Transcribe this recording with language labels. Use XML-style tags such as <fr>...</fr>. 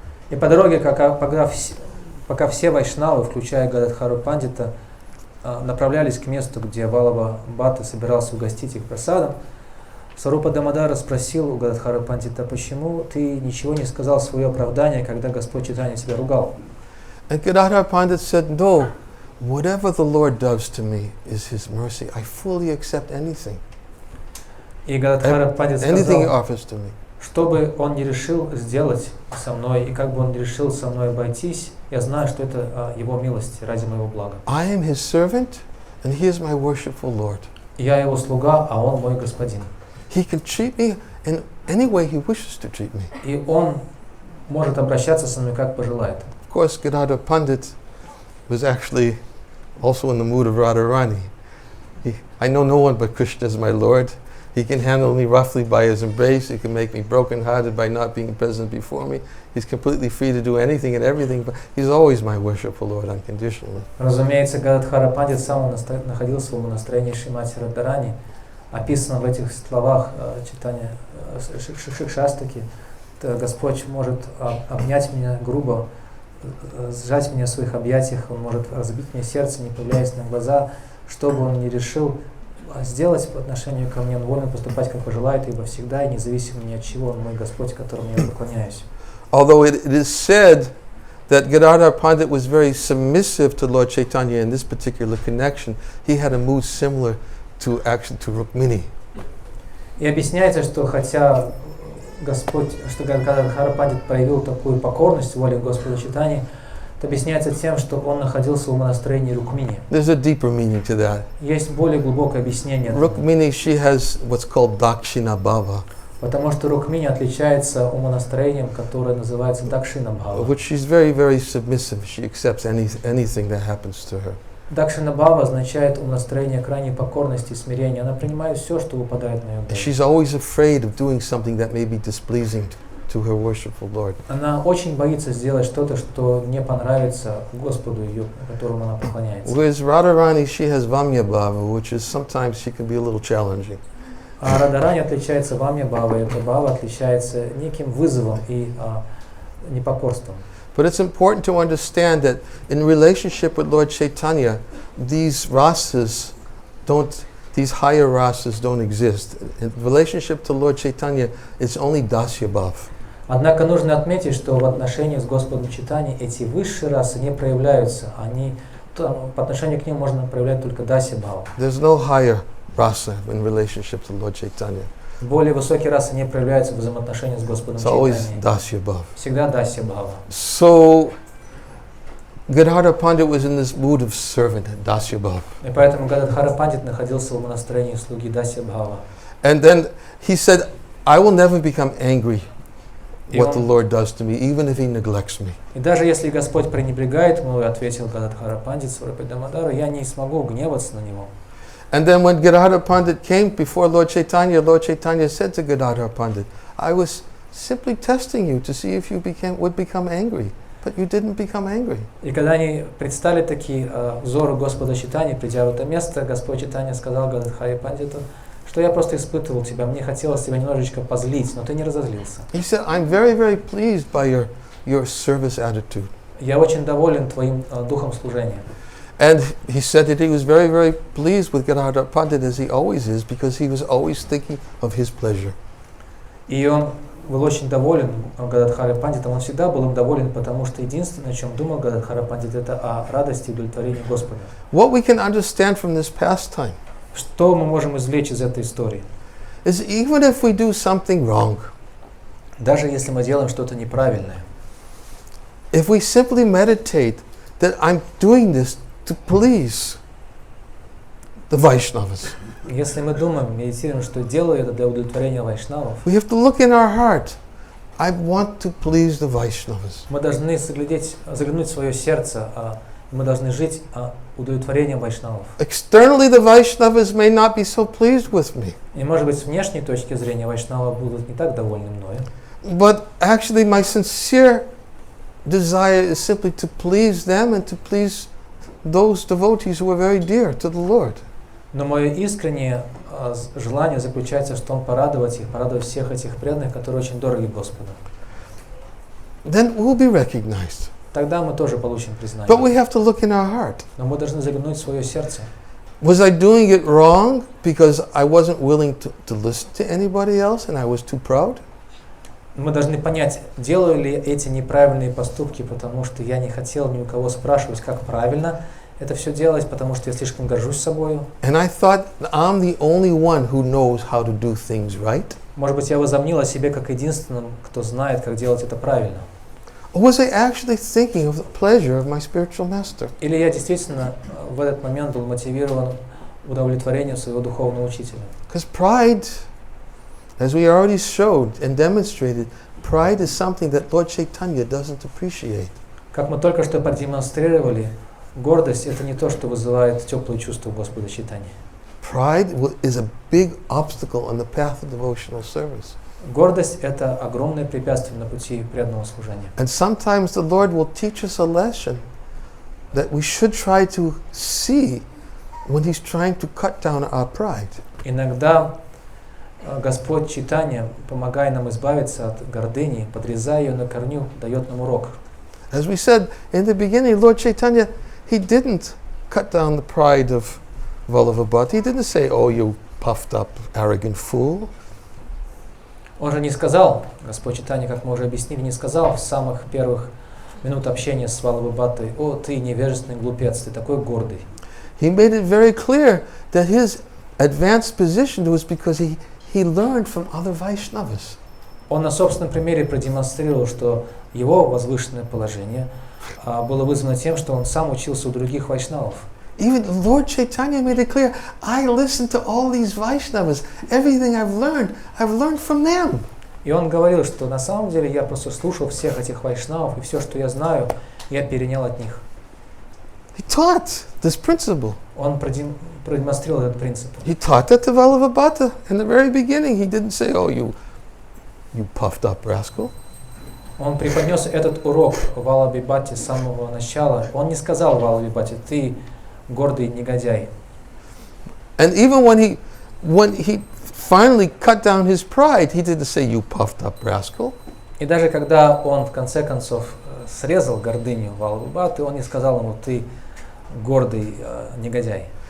<ru>И по дороге, пока все вайшнавы, включая Гададхару Пандита, направлялись к месту, где Валабхабхата собирался угостить их просадом, Сварупа Дамодара спросил у Гададхара Пандита, почему ты ничего не сказал в свое оправдание, когда Господь Чайтанья тебя ругал?</ru> <en>And Gadadhar Pandit said, no, whatever the Lord does to me is His mercy. I fully accept anything.</en> <ru>И Гададхара Пандит</ru> <en>Anything He</en> <ru>сказал,</ru> <en>offers to me.</en> <ru>что бы он не решил сделать со мной, и как бы он не решил со мной обойтись, я знаю, что это Его милость ради моего блага.</ru> <en>I am His servant, and He is my worshipful Lord.</en> <ru>Я Его слуга, а Он мой господин.</ru> <en>He can treat me in any way He wishes to treat me.</en> <ru>И Он может обращаться со мной, как пожелает.</ru> <en>Of course, Gadadhar Pandit was actually also in the mood of Radharani. I know no one but Krishna is my Lord. He can handle me roughly by His embrace. He can make me broken-hearted by not being present before me. He's completely free to do anything and everything, but He's always my worshipful Lord unconditionally.</en> <ru>Разумеется, Гададхара Пандит сам находился в настроении Шримати Радхарани. Описано в этих словах читания Шикшастаки. Господь может обнять меня грубо, сжать меня в своих объятиях, Он может разбить мне сердце, не появляясь на глаза. Что бы Он ни решил сделать по отношению ко мне, Он волен поступать, как пожелает, ибо всегда и независимо ни от чего Он мой Господь, которому я поклоняюсь.</ru> <en>Although it is said that Gadadhar Pandit was very submissive to Lord Chaitanya in this particular connection, he had a mood similar to Rukmini.</en> <ru>И объясняется, что хотя Гададхара Пандит проявил такую покорность воле Господа Чайтаньи, это объясняется тем, что он находился в умонастроении Рукмини.</ru> <en>There's a deeper meaning to that.</en> <ru>Есть более глубокое объяснение этому.</ru> <en>Rukmini, she has what's called Dakshina Bhava,</en> <ru>Потому что Рукмини отличается умонастроением, которое называется Дакшина Бхава.</ru> <en>which she's very, very submissive. She accepts anything that happens to her.</en> <ru>Дакшина Бхава означает умонастроение крайней покорности и смирения. Она принимает все, что выпадает на ее долю.</ru> <en>She's always afraid of doing something that may be displeasing to her worshipful Lord.</en> <ru>Она очень боится сделать что-то, что не понравится Господу ее, которому она поклоняется.</ru> <en>Whereas Radharani, she has Vamya Bhava, which is sometimes she can be a little challenging.</en> <ru>А Радхарани отличается Вамья Бхава, и эта Бхава отличается неким вызовом и непокорством.</ru> <en>But it's important to understand that in relationship with Lord Chaitanya, these rasas these higher rasas don't exist. In relationship to Lord Chaitanya, it's only Dasya Bhav.</en> <ru>Однако нужно отметить, что в отношении с Господом Чайтаньей эти высшие расы не проявляются. По отношению к ним можно проявлять только Дасья Бхава.</ru> <en>There's no higher rasa in relationship to Lord Chaitanya.</en> <ru>Более высокие расы не проявляются в взаимоотношении с Господом</ru> <en>It's always</en> <ru>Чайтаньей.</ru> <en>Dasya Bhav.</en> <ru>Всегда Дасья Бхава.</ru> <en>So Gadadhar Pandit was in this mood of servant, Dasya Bhav.</en> <ru>И поэтому Гададхара Пандит находился в настроении слуги Дасья Бхава.</ru> <en>And then he said, I will never become angry what the Lord does to me, even if He neglects me.</en> <ru>И даже если Господь пренебрегает мною, ответил Гададхара Пандит Сварупе Дамодару, я не смогу гневаться на него.</ru> <en>And then when Gadadhar Pandit came before Lord Chaitanya said to Gadadhar Pandit, I was simply testing you to see if you would become angry, but you didn't become angry.</en> <ru>И когда они предстали такие взору Господа Чайтаньи, придя в это место, Господь Чайтанья сказал Гададхаре Пандиту, что я просто испытывал тебя, мне хотелось тебя немножечко позлить, но ты не разозлился.</ru> <en>He said, I'm very, very pleased by your your service attitude.</en> <ru>Я очень доволен твоим духом служения.</ru> <en>And he said that he was very, very pleased with Gadadhar Pandit, as he always is, because he was always thinking of his pleasure.</en> <ru>И он был очень доволен Гададхаре Пандитом. Он всегда был им доволен, потому что единственное, о чем думал Гададхара Пандит, это о радости и удовлетворении Господа.</ru> <en>What we can understand from this pastime</en> <ru>Что мы можем извлечь из этой истории?</ru> <en>is even if we do something wrong,</en> <ru>Даже если мы делаем что-то неправильное,</ru> <en>if we simply meditate that I'm doing this to please the Vaishnavas,</en> <ru>если мы думаем, медитируем, что делаю это для удовлетворения вайшнавов,</ru> <en>we have to look in our heart. I want to please the Vaishnavas.</en> <ru>мы должны заглянуть в свое сердце, мы должны жить удовлетворением вайшнавов.</ru> <en>Externally, the Vaishnavas may not be so pleased with me,</en> <ru>И может быть с внешней точки зрения вайшнавы будут не так довольны мною,</ru> <en>but actually my sincere desire is simply to please them and to please those devotees who are very dear to the Lord.</en> <ru>но мое искреннее желание заключается в том порадовать их, порадовать всех этих преданных, которые очень дороги Господу.</ru> <en>Then we'll be recognized.</en> <ru>Тогда мы тоже получим</ru> <en>But</en> <ru>признание.</ru> <en>we have to look in our heart.</en> <ru>Но мы должны заглянуть в свое сердце.</ru> <en>Was I doing it wrong because I wasn't willing to listen to anybody else and I was too proud?</en> <ru>Мы должны понять, делаю ли эти неправильные поступки, потому что я не хотел ни у кого спрашивать, как правильно это все делать, потому что я слишком горжусь собою.</ru> <en>And I thought I'm the only one who knows how to do things right?</en> <ru>Может быть, я возомнил о себе как единственном, кто знает, как делать это правильно.</ru> <en>Or was I actually thinking of the pleasure of my spiritual master?</en> <ru>Или я действительно в этот момент был мотивирован удовлетворением своего духовного учителя.</ru> <en>Because pride, as we already showed and demonstrated, pride is something that Lord Chaitanya doesn't appreciate.</en> <ru>Как мы только что продемонстрировали, гордость — это не то, что вызывает теплые чувства Господа Чайтаньи.</ru> <en>Pride is a big obstacle on the path of devotional service.</en> <ru>Гордость — это огромное препятствие на пути преданного служения.</ru> <en>And sometimes the Lord will teach us a lesson that we should try to see when He's trying to cut down our pride.</en> <ru>Иногда Господь Чайтанья, помогая нам избавиться от гордыни, подрезая ее на корню, дает нам урок.</ru> <en>As we said in the beginning, Lord Chaitanya, He didn't cut down the pride of Vallabhabhati. He didn't say, "Oh, you puffed up, arrogant fool."</en> <ru>Он же не сказал, Господь Чайтанья, как мы уже объяснили, не сказал в самых первых минут общения с Валабхабхатой: «О, ты невежественный глупец, ты такой гордый».</ru> <en>He made it very clear that his advanced position was because he learned from other Vaishnavas.</en> <ru>Он на собственном примере продемонстрировал, что его возвышенное положение было вызвано тем, что он сам учился у других вайшнавов.</ru> <en>Even Lord Chaitanya made it clear, I listened to all these Vaishnavas. Everything I've learned from them.</en> <ru>И он говорил, что на самом деле я просто слушал всех этих вайшнавов, и все, что я знаю, я перенял от них.</ru> <en>He taught this principle.</en> <ru>Он продемонстрировал этот принцип.</ru> <en>He taught that to Vallabhabhata in the very beginning. He didn't say, "Oh, you puffed up rascal."</en> <ru>Он преподнес этот урок Валабхабхате с самого начала. Он не сказал Валабхабхате: «Ты гордый негодяй». And even when he finally cut down his pride, he didn't say, "You puffed up rascal." И даже когда он в конце концов срезал гордыню Валабхабхаты, он не сказал ему: «Ты гордый негодяй».</ru>